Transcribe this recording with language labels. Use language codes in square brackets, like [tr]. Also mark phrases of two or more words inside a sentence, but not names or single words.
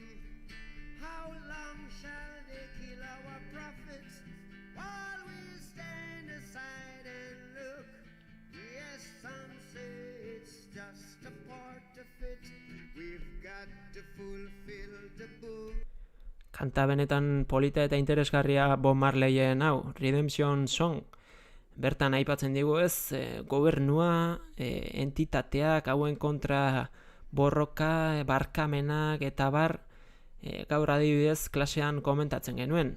[en] How long shall they kill our prophets while we stand aside and look? Yes, some say it's just a part of it. We've got to fulfill the book. [eu] Kanta benetan polita eta interesgarria Bob Marleyen hau, Redemption Song. Bertan aipatzen digu gobernua, entitateak, hauen kontra borroka, barkamenak eta bar, gaur adibidez klasean komentatzen genuen.